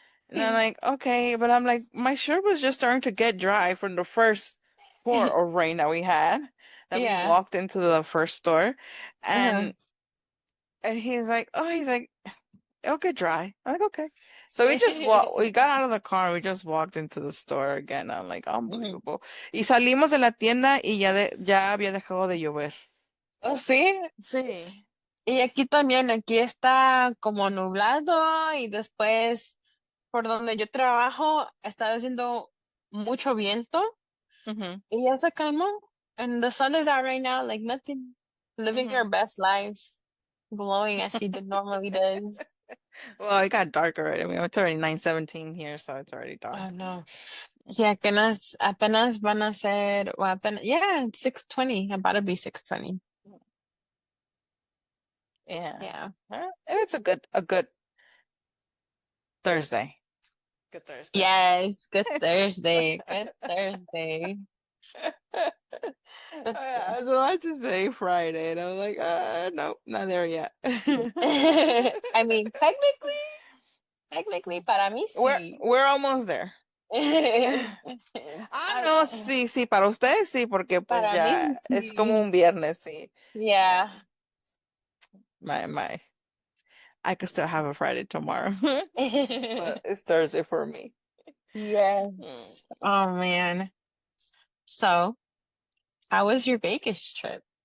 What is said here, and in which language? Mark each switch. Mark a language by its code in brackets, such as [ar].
[en] And I'm like, okay, but I'm like, my shirt was just starting to get dry from the first pour of rain that we had, that we Yeah. walked into the first store. Uh-huh. And he's like, oh, he's like, it'll get dry. I'm like, okay. So we got out of the car and we just walked into the store again. I'm like, Mhm. unbelievable. [es] Y salimos de la tienda y ya había dejado de llover. Oh, sí. Sí. Y aquí también, aquí está como nublado y después por donde yo trabajo está haciendo mucho viento Mhm. y ya se calmó. [en] And the sun is out right now, like nothing. Living your Mhm. best life, glowing as she did normally does. Well, it got dark already. I mean, it's already 9:17 here, so it's already dark. Oh no. [es] Sí, apenas van a ser, o apenas, [en] yeah, it's 6:20, about to be 6:20. Yeah. Yeah. It's a good Thursday. Good Thursday. Yes, good Thursday. Good Thursday. That's I good. was about to say Friday, and I was like, nope, not there yet. I mean, technically, [es] para mí [en] We're [es] sí. [en] we're almost there. [es] Ah, no, sí, sí, para ustedes sí, porque pues Para mí ya es como un sí. viernes, sí. [en] Yeah. Yeah. My, I could still have a Friday tomorrow, but it's Thursday for me. Mm. Yes. Oh man. So, how was your Vegas trip?